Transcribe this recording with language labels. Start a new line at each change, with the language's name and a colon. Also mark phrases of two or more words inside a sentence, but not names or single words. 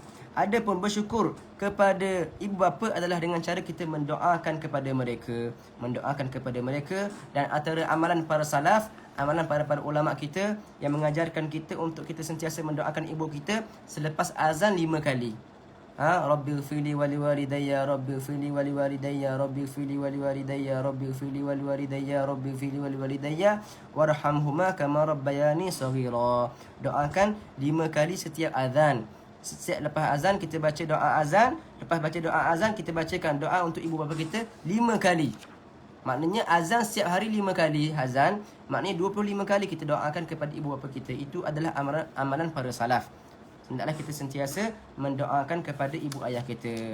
Malay: Adapun bersyukur kepada ibu bapa adalah dengan cara kita mendoakan kepada mereka, dan antara amalan para salaf, amalan para ulama kita yang mengajarkan kita untuk kita sentiasa mendoakan ibu kita selepas azan 5 kali.
Arabic: رب اغفر لي ولوالدي، رب اغفر لي ولوالدي، رب اغفر لي ولوالدي، رب اغفر لي ولوالدي، رب اغفر لي ولوالدي، وارحمهما كما ربياني صغيرا.
Malay: Doakan 5 kali setiap azan. Setiap lepas azan kita baca doa azan. Lepas baca doa azan kita bacakan doa untuk ibu bapa kita 5 kali. Maknanya azan setiap hari 5 kali azan, maknanya 25 kali kita doakan kepada ibu bapa kita. Itu adalah amalan para salaf. Hendaklah kita sentiasa mendoakan kepada ibu ayah kita.